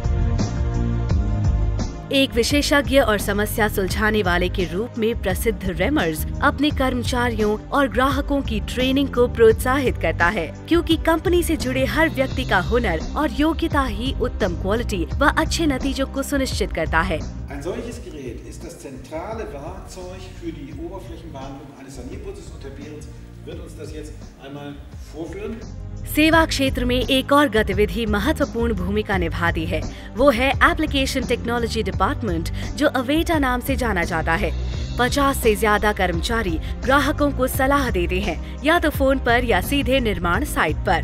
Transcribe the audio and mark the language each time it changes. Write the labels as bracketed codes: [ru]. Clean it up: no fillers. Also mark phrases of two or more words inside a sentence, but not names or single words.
[hi] एक विशेषज्ञ और समस्या सुलझाने वाले के रूप में प्रसिद्ध रेमर्स अपने कर्मचारियों और ग्राहकों की ट्रेनिंग को प्रोत्साहित करता है, क्योंकि कंपनी से जुड़े हर व्यक्ति का हुनर और योग्यता ही उत्तम क्वालिटी व अच्छे नतीजों को सुनिश्चित करता है। [de] Ein solches Gerät ist das zentrale Werkzeug für die Oberflächenbehandlung eines Sanierputzes und Tapetens. Wird uns das jetzt einmal vorführen? [hi] सेवा क्षेत्र में एक और गतिविधि महत्वपूर्ण भूमिका निभाती है। वो है [en] application technology department, [hi] जो अवेटा नाम से जाना जाता है। 50 से ज्यादा कर्मचारी ग्राहकों को सलाह देते हैं, या तो फोन पर या सीधे निर्माण साइट पर।